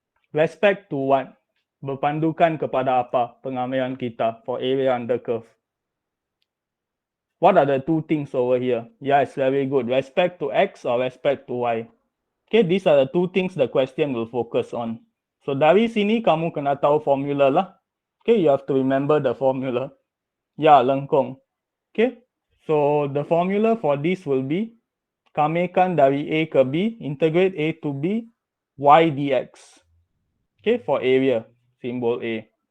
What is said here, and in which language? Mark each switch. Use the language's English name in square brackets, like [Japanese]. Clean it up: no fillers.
[English] Respect to what? [Malay] Berpandukan kepada apa pengamaian kita [English] for area under curve? What are the two things over here? Yes, very good. Respect to x or respect to y? Okay, these are the two things the question will focus on. [Malay] So dari sini kamu kena tahu formula lah. [English] Okay, you have to remember the formula. [Malay] Ya, lengkung. [English] Okay, so the formula for this will be [Malay] kamekan dari A ke B, [English] integrate A to B, y dx. Okay, for area, symbol A.